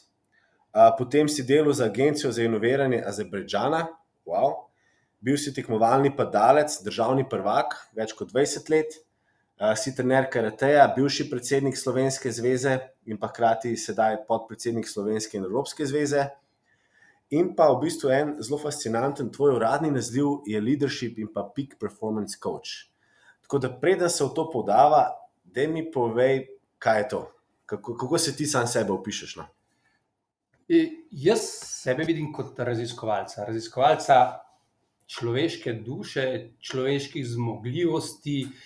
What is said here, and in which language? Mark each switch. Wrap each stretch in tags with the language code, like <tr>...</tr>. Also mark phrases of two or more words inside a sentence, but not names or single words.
<sl>Potem si delal za agencijo za inoviranje Azerbajdžana, bil si tekmovalni padalec, državni prvak, več kot 20 let. Si trener karateja, bivši predsednik Slovenske zveze in pa hkrati sedaj podpredsednik Slovenske in Evropske zveze. In pa v bistvu en zelo fascinanten tvoj uradni naziv je leadership in pa</sl> <en>peak performance coach.</en> <sl>Tako da preden se v to podava, daj mi povej, kaj je to. Kako se ti sam sebe opišeš? No? Jaz sebe vidim kot raziskovalca človeške duše, človeških zmogljivosti.</sl>